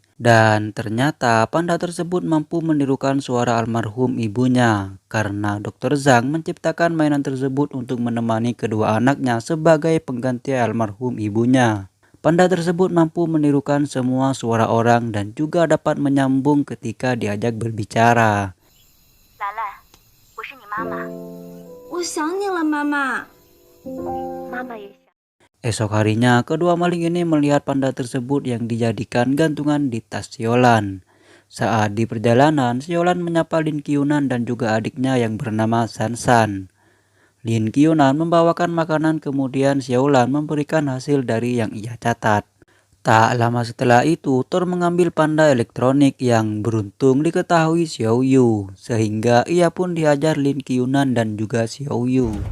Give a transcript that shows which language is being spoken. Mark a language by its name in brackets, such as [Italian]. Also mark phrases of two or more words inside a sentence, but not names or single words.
[Indonesian] Dan ternyata panda tersebut mampu menirukan suara almarhum ibunya, karena Dr. Zhang menciptakan mainan tersebut untuk menemani kedua anaknya sebagai pengganti almarhum ibunya. Panda tersebut mampu menirukan semua suara orang dan juga dapat menyambung ketika diajak berbicara. [Chinese] Lala, 我是你妈妈。我想你了，妈妈。妈妈也想。 [Indonesian] Esok harinya, kedua maling ini melihat panda tersebut yang dijadikan gantungan di tas Xiaolan. Saat di perjalanan, Xiaolan menyapa Lin Qiunan dan juga adiknya yang bernama Sansan. Lin Qiunan membawakan makanan, kemudian Xiaolan memberikan hasil dari yang ia catat. Tak lama setelah itu, Thor mengambil panda elektronik yang beruntung diketahui Xiao Yu, sehingga ia pun diajar Lin Qiunan dan juga Xiao Yu.